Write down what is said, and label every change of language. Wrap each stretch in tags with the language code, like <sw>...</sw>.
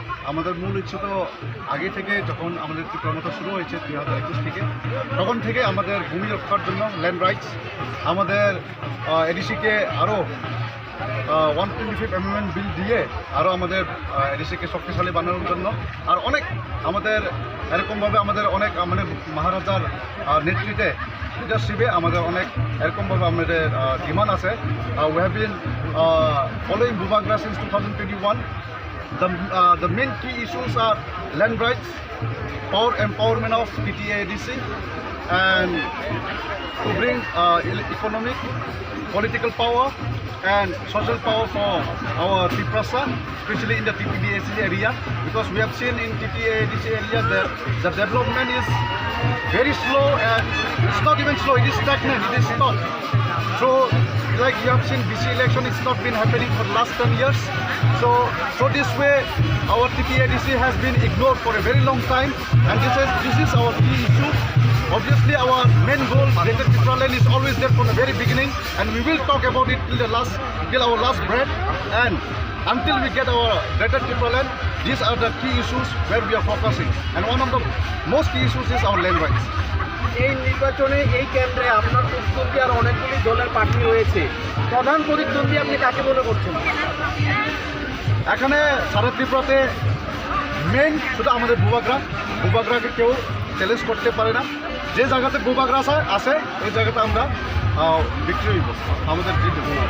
<bn>আমাদের মূল ইস্যু তো আগে থেকে, যখন আমাদের ত্রিপুরামতা শুরু হয়েছে 2021 থেকে, তখন থেকে আমাদের ভূমি রক্ষার জন্য ল্যান্ড রাইটস, আমাদের এডিসিকে আরও 125 অ্যামেন্ডমেন্ট বিল দিয়ে আরও আমাদের এডিসিকে শক্তিশালী বানানোর জন্য, আর অনেক আমাদের এরকমভাবে আমাদের অনেক আমাদের মহারাজার নেতৃত্বে লিডারশিপে আমাদের অনেক এরকমভাবে আমাদের ডিমান্ড আছে।</bn> <en>We have been following Bubagra since 2021. The main key issues are land rights, power empowerment of TTADC, and to bring economic, political power and social power for our Triprasa, especially in the TTADC area, because we have seen in TTADC area that the development is very slow, and it's not even slow, it is stagnant, it is stopped. So like you have seen, BC election, it's not been happening for the last 10 years. So this way our TTADC has been ignored for a very long time, and this is our key issue. Obviously our main goal, Greater Tripura Land, is always there from the very beginning, and we will talk about it till our last breath, and until we get our Greater Tripura Land, these are the key issues where we are focusing, and one of the most key issues is our land rights.</en> <bn>এই নির্বাচনে এই কেন্দ্রে আপনার প্রতিদ্বন্দ্বী আর অনেকগুলি দলের প্রার্থী রয়েছে, প্রধান প্রতিদ্বন্দ্বী আপনি কাকে মনে করছেন? এখানে সারা ত্রিপুরাতে মেইন শুধু আমাদের বুবাগ্রাকে কেউ চ্যালেঞ্জ করতে পারে না। যে জায়গাতে বুবাগরা আছে ওই জায়গাতে আমরা বিক্রি হইব, আমাদের জিতব।</bn>